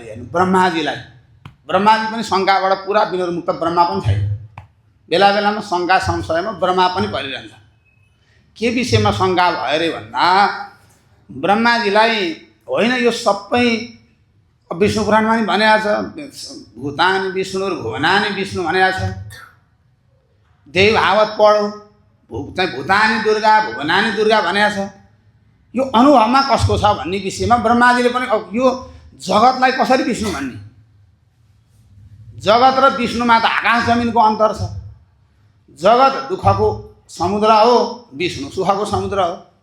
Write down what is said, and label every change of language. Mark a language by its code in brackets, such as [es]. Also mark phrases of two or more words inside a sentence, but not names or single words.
[ne] हेर्नु, ब्रह्माजी पनि शङ्काबाट पुरा विनोदमुक्त ब्रह्मा पनि छैन। बेला बेलामा शङ्का संशयमा ब्रह्मा पनि परिरहन्छ। के विषयमा शङ्का भयो अरे भन्दा ब्रह्माजीलाई होइन, यो सबै विष्णु पुराणमा नि भनेको छ, [sa] भूतानि विष्णु भुवनानि विष्णु [ne] भनेको छ। देव भावत पढो, चाहिँ [sa] भूतानि दुर्गा भुवनानि दुर्गा [ne] भनेको छ। यो अनुभवमा कसको छ भन्ने विषयमा ब्रह्माजीले पनि अब यो जगतलाई कसरी विष्णु भन्ने? जगत र विष्णुमा त आकाश जमिनको अन्तर छ। जगत दुःखको समुद्र हो, विष्णु सुखको समुद्र हो।